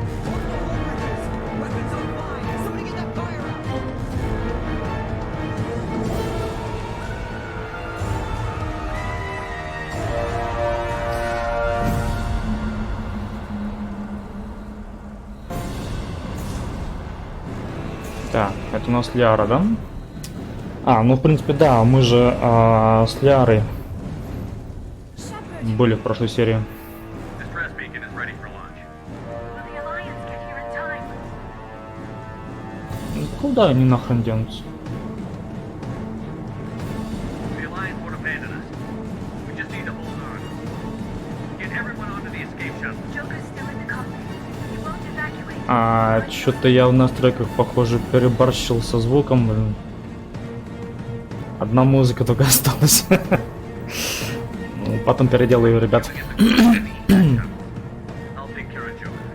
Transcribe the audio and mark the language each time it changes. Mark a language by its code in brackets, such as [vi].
[en] Multiple overheads. Weapons online. Somebody get that fire out. [ru] Так, это у нас Ляра, да? А, ну в принципе да, мы же с Лярой были в прошлой серии. [en] Distress beacon is ready for launch. Will the Alliance get here in time? [ru] Ну, куда они нахрен денутся? [en] The Alliance won't abandon us. We just need to hold on. Get everyone onto the escape shuttle. Joker's still in the cockpit. He won't evacuate. [ru] А, что-то я в настройках, похоже, переборщил со звуком, блин. Одна музыка только осталась. Ну, потом переделаю, ребят. [en] I'll take care of Joker.